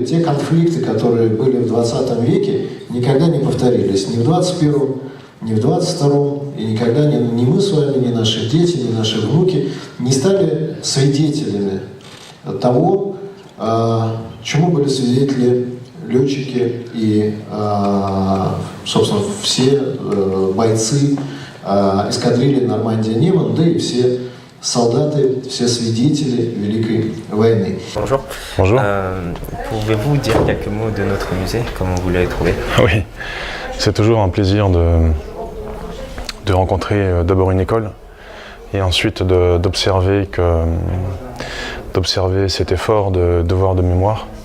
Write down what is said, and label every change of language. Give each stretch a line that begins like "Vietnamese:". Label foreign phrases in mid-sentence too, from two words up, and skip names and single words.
Russian: те конфликты, которые были в 20 веке, никогда не повторились ни в 21, ни в 22, и никогда ни мы с вами, ни наши дети, ни наши внуки не стали свидетелями того, чему были свидетели летчики и, собственно, все бойцы эскадрильи Нормандия-Niemen, да и все солдаты, все свидетели Великой войны.
French: Bonjour. Bonjour. Pouvez-vous dire quelques mots de notre musée, comment vous l'avez trouvé? Oui, c'est toujours un plaisir de rencontrer d'abord une école et ensuite d'observer cet effort de devoir de mémoire.